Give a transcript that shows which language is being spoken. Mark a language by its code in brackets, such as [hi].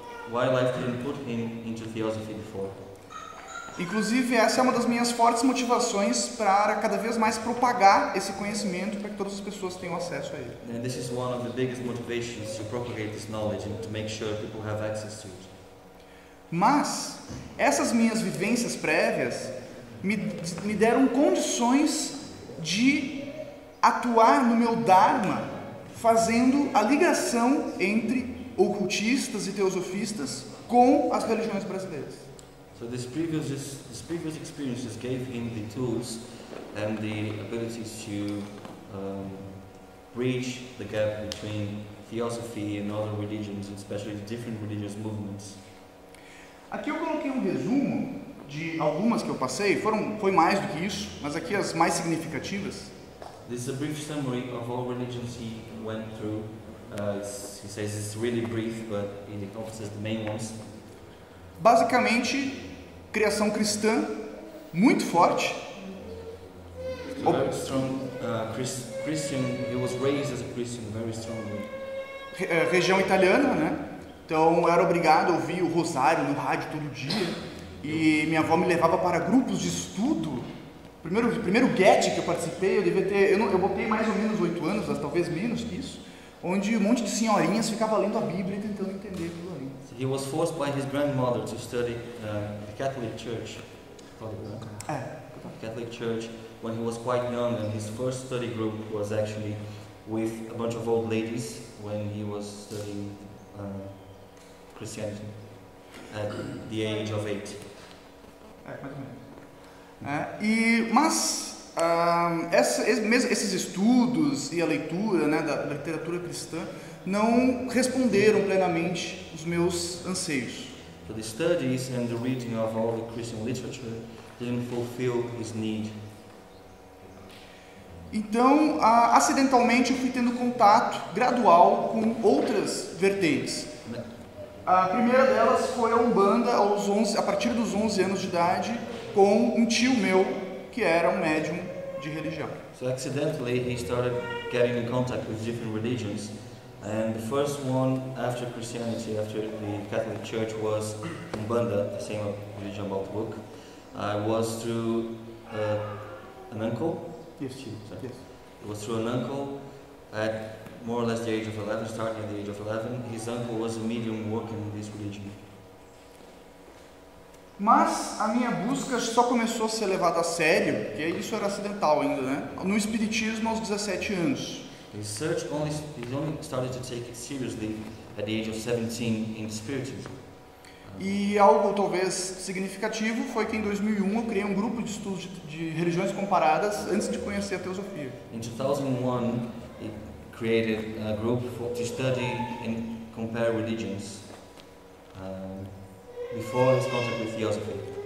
[en] Why life didn't put him into theosophy before? [pt] Inclusive, essa é uma das minhas fortes motivações para cada vez mais propagar esse conhecimento para que todas as pessoas tenham acesso a ele. [en] And this is one of the biggest motivations to propagate this knowledge and to make sure people have access to it. [pt] Mas essas minhas vivências prévias me deram condições de atuar no meu Dharma, fazendo a ligação entre ocultistas e teosofistas com as religiões brasileiras. [en] So these previous experiences gave him the tools and the abilities to bridge the gap between theosophy and other religions, especially different religious movements. [pt] Aqui eu coloquei um resumo de algumas que eu passei, foi mais do que isso, mas aqui as mais significativas. [en] This is a brief summary of all religions he went through. He says it's really brief, but it encompasses the main ones. [pt] Basicamente, criação cristã muito forte. [en] So very strong Christian. He was raised as a Christian very strongly. [pt] Região italiana, né? Então eu era obrigado a ouvir o rosário no rádio todo dia. E minha avó me levava para grupos de estudo. Primeiro GET que eu participei, eu botei mais ou menos 8 anos, talvez menos que isso, onde um monte de senhorinhas ficava lendo a Bíblia e tentando entender aquilo ali. [en] So he was forced by his grandmother to study the Catholic Church. Catholic Church when he was quite young, and his first study group was actually with a bunch of old ladies when he was studying Christianity at the age of 8. [pt] Mais ou menos. Mas esses estudos e a leitura, né, da literatura cristã não responderam plenamente os meus anseios. [en] So the studies and the reading of all the Christian literature didn't fulfill his need. [pt] Então, acidentalmente, eu fui tendo contato gradual com outras vertentes. A primeira delas foi a Umbanda a partir dos 11 anos de idade, com um tio meu que era um médium de religião. [en] So accidentally he started getting in contact with different religions, and the first one after Christianity, after the Catholic Church, was Umbanda, the same religion about the book. Was through an uncle. Yes. It was through an uncle at more or less the age of 11, starting at the age of 11. His uncle was a medium working in this religion. [pt] Mas a minha busca só começou a ser levada a sério, porque isso era acidental ainda, né? No espiritismo aos 17 anos. [en] His he only started to take it seriously at the age of 17 in spiritism. [pt] E algo talvez significativo foi que em 2001 eu criei um grupo de estudos de religiões comparadas antes de conhecer a teosofia. [en] In 2001, he created a group to study and compare religions before his contact with theosophy.